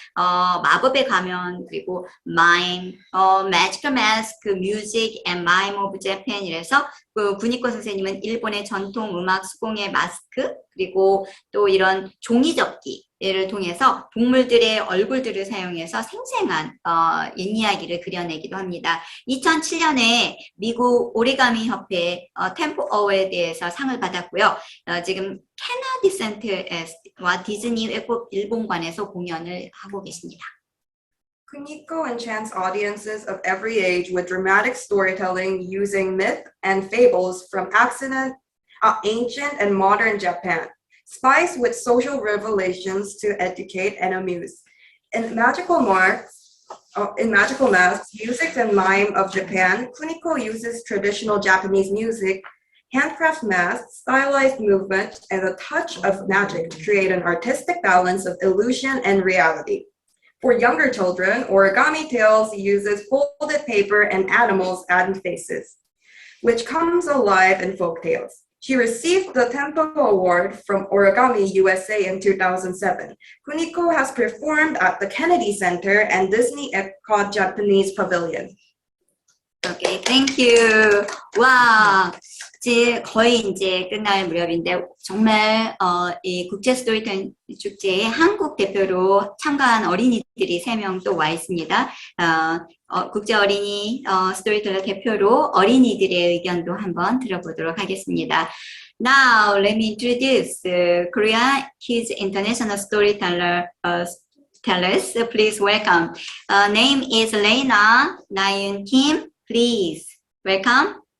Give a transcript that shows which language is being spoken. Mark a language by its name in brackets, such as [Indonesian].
[Korean] 마법의 가면 그리고 마임, [English] Magical Mask, Music and Mime of Japan [Korean] 이래서 구니코 선생님은 일본의 전통 음악 수공예 마스크 그리고 또 이런 종이접기를 통해서 동물들의 얼굴들을 사용해서 생생한 옛 이야기를 그려내기도 합니다. 2007년에 미국 오리가미 협회 템포 어워드에서 상을 받았고요. 지금 캐나디 센터와 디즈니 외국 일본관에서 공연을 하고 계십니다. [English] Kuniko enchants audiences of every age with dramatic storytelling using myth and fables from ancient and modern Japan, spiced with social revelations to educate and amuse. In Magical Marks, In Magical Masks, Music and Mime of Japan, Kuniko uses traditional Japanese music, handcraft masks, stylized movement, and a touch of magic to create an artistic balance of illusion and reality. For younger children, Origami Tales uses folded paper and animals and faces, which comes alive in folk tales. She received the Tempo Award from Origami USA in 2007. Kuniko has performed at the Kennedy Center and Disney Epcot Japanese Pavilion. Okay, thank you. [Korean] 와, 거의 이제 끝날 무렵인데 정말 이 국제 스토리텔러 축제에 한국 대표로 참가한 어린이들이 3명 또 와 있습니다. 국제 어린이 스토리텔러 대표로 어린이들의 의견도 한번 들어보도록 하겠습니다. [English] Now, let me introduce Korea, his international storyteller. Tellers, please welcome. Name is Lena Naeun Kim. Please welcome.